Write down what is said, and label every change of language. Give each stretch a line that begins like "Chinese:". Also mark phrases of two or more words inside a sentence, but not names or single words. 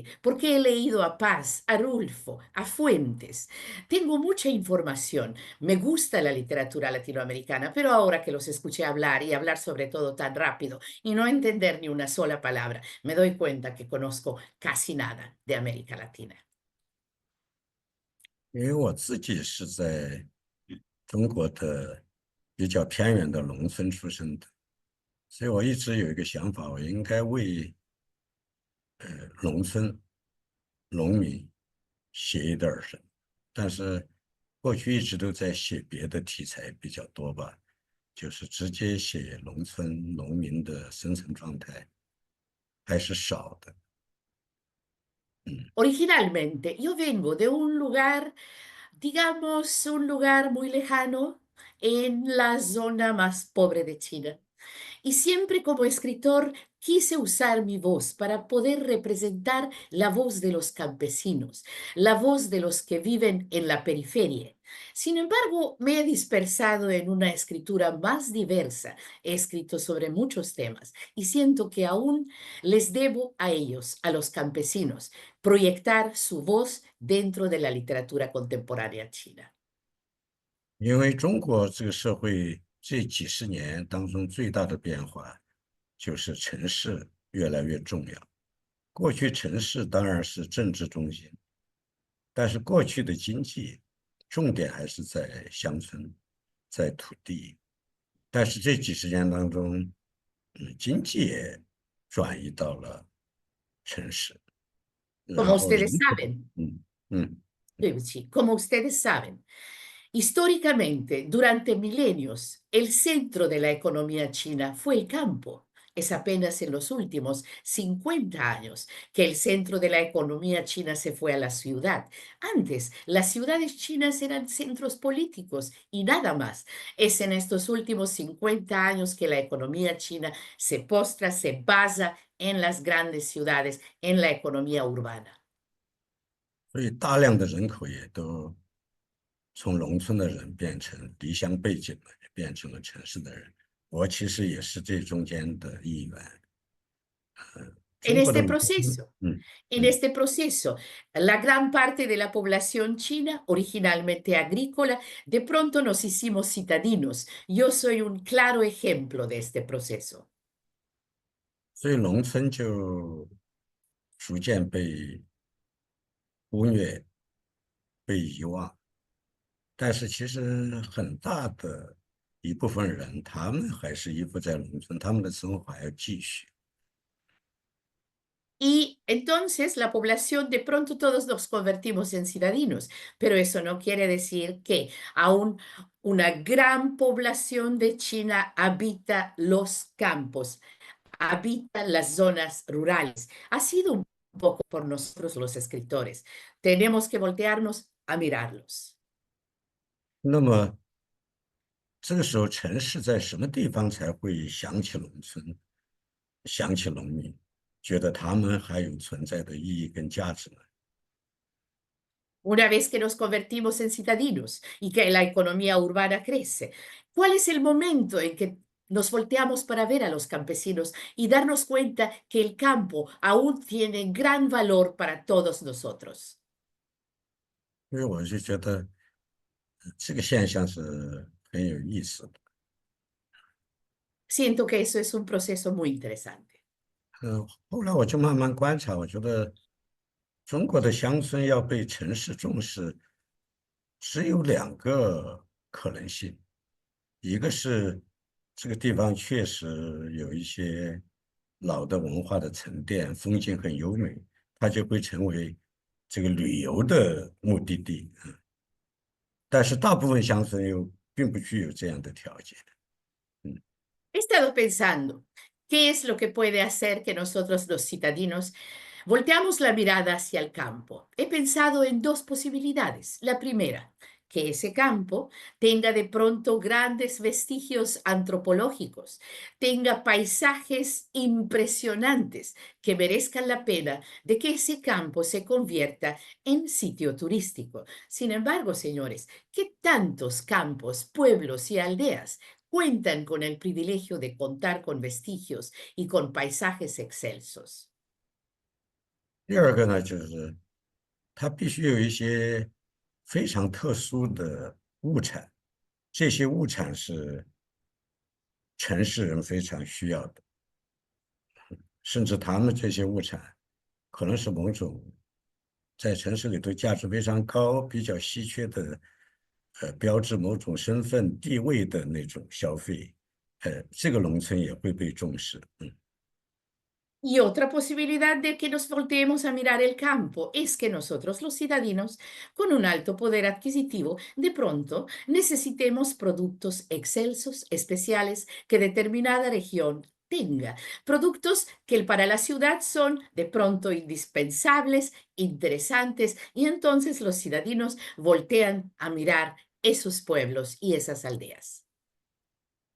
Spanish: Porque he leído a Paz, a Rulfo, a Fuentes. Tengo mucha información. Me gusta la literatura latinoamericana, pero ahora que los escuché hablar y hablar sobre todo tan rápido y no entender ni una sola palabra, me doy cuenta que conozco casi nada de América Latina.
Chinese: 因为我自己是在中国的比较偏远的农村出生的，所以我一直有一个想法，我应该为农村农民写一点儿什么。但是过去一直都在写别的题材比较多吧，就是直接写农村农民的生存状态还是少的。
Spanish: Originalmente, yo vengo de un lugar, digamos, un lugar muy lejano en la zona más pobre de China. Y siempre como escritor quise usar mi voz para poder representar la voz de los campesinos, la voz de los que viven en la periferia. Sin embargo, me he dispersado en una escritura más diversa. He escrito sobre muchos temas y siento que aún les debo a ellos, a los campesinos, proyectar su voz dentro de la literatura contemporánea china.
Chinese: 因为中国这个社会这几十年当中最大的变化，就是城市越来越重要。过去城市当然是政治中心，但是过去的经济重点还是在乡村，在土地。但是这几十年当中，经济也转移到了城市，然
Spanish: Como
Chinese: 后人
Spanish: ustedes
Chinese: 口，
Spanish: saben, 嗯嗯， como ustedes saben, históricamente, durante milenios, el centro de la economía china fue el campo. Es apenas en los últimos 50 años que el centro de la economía china se fue a la ciudad. Antes, las ciudades chinas eran centros políticos y nada más. Es en estos últimos 50 años que la economía china se postra, se basa en las grandes ciudades, en la economía urbana.
Chinese: 所以大量的人口也都从农村的人变成离乡背井的，变成了城市的人。我其实也是这中间的一员。
Spanish: En
Chinese: 中国的
Spanish: este
Chinese: 农村，
Spanish: proceso, 嗯 En 嗯， este proceso, la gran parte de la población china, originalmente agrícola, de pronto nos hicimos citadinos. Yo soy un claro ejemplo de este proceso.
Chinese: 所以农村就逐渐被忽略、被遗忘。但是其实很大的一部分人，他们还是依附在农村，他们的生活还要继续。
Spanish: Y entonces la población, de pronto todos nos convertimos en ciudadanos, pero eso no quiere decir que aún una gran población de China habita los campos, habita las zonas rurales. Ha sido un poco por nosotros los escritores. Tenemos que voltearnos a mirarlos.
Chinese: 那么这个时候，城市在什么地方才会想起农村，想起农民，觉得他们还有存在的意义跟价值呢？
Spanish: Una vez que nos convertimos en citadinos y que la economía urbana crece, ¿cuál es el momento en que nos volteamos para ver a los campesinos y darnos cuenta que el campo aún tiene gran valor para todos nosotros?
Chinese: 因为我就觉得这个现象是很有意思的。
Spanish: Siento que eso es un proceso muy interesante.
Chinese: 后来我就慢慢观察，我觉得中国的乡村要被城市重视，只有两个可能性，一个是这个地方确实有一些老的文化的沉淀，风景很优美，它就会成为这个旅游的目的地。但是大部分乡村又并不具有这样的条件。
Spanish: He estado pensando, ¿qué es lo que puede hacer que nosotros los citadinos volteamos la mirada hacia el campo? He pensado en dos posibilidades. La primera, que ese campo tenga de pronto grandes vestigios antropológicos, tenga paisajes impresionantes que merezcan la pena de que ese campo se convierta en sitio turístico. Sin embargo, señores, ¿qué tantos campos, pueblos y aldeas cuentan con el privilegio de contar con vestigios y con paisajes excelsos?
Chinese: 第二个呢，就是它必须有一些非常特殊的物产，这些物产是城市人非常需要的，甚至他们这些物产可能是某种在城市里头价值非常高、比较稀缺的，标志某种身份地位的那种消费，这个农村也会被重视。
Spanish: Y otra posibilidad de que nos volteemos a mirar el campo es que nosotros, los ciudadanos, con un alto poder adquisitivo, de pronto necesitemos productos excelsos, especiales, que determinada región tenga. Productos que para la ciudad son de pronto indispensables, interesantes, y entonces los ciudadanos voltean a mirar esos pueblos y esas aldeas.